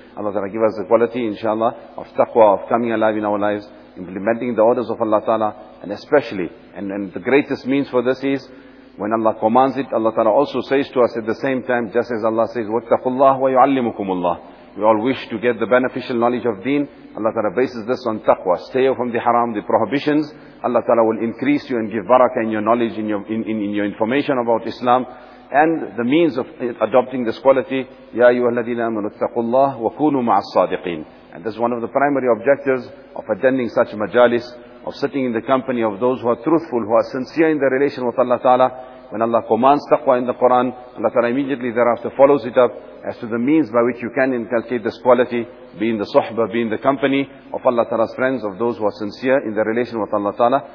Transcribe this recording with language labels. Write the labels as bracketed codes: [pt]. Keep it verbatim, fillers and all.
[en] Allah Ta'ala give us the quality, inshallah, of taqwa, of coming alive in our lives, implementing the orders of Allah Ta'ala, and especially, and, and the greatest means for this is, when Allah commands it, Allah Ta'ala also says to us at the same time, just as Allah says, [ar] وَاتَّقُوا اللَّهَ وَيُعَلِّمُكُمُ اللَّهِ. [en] We all wish to get the beneficial knowledge of deen. Allah Ta'ala bases this on taqwa. Stay away from the haram, the prohibitions. Allah Ta'ala will increase you and give barakah in your knowledge, in your, in, in, in your information about Islam. And the means of adopting this quality, [ar] يَا أَيُّهَا الَّذِينَ آمَنُوا اتَّقُوا اللَّهَ وَكُونُوا مَعَ الصَّادِقِينَ. [en] And this is one of the primary objectives of attending such majalis, of sitting in the company of those who are truthful, who are sincere in their relation with Allah Ta'ala. When Allah commands taqwa in the Qur'an, Allah Ta'ala immediately thereafter follows it up as to the means by which you can inculcate this quality, be in the suhbah, be in the company of Allah Ta'ala's friends, of those who are sincere in their relation with Allah Ta'ala.